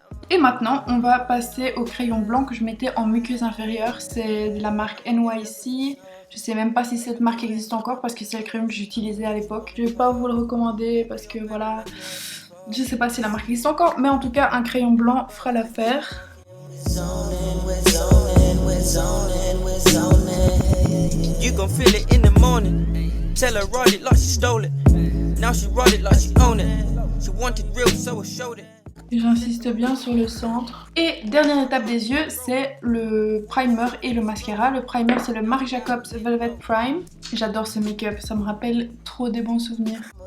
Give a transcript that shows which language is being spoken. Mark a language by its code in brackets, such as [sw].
[fr] Et maintenant on va passer au crayon blanc que je mettais en muqueuse inférieure. C'est de la marque NYC. Je sais même pas si cette marque existe encore parce que c'est le crayon que j'utilisais à l'époque. Je vais pas vous le recommander parce que voilà, je sais pas si la marque existe encore, mais en tout cas un crayon blanc fera l'affaire. [en] You gon' feel it in the morning. Tell her ride it like she stole it. Now she ride it like she own it. She wanted real, so I showed it. [fr] J'insiste bien sur le centre. Et dernière étape des yeux, c'est le primer et le mascara. Le primer, c'est le Marc Jacobs Velvet Prime. J'adore ce make-up, ça me rappelle trop des bons souvenirs.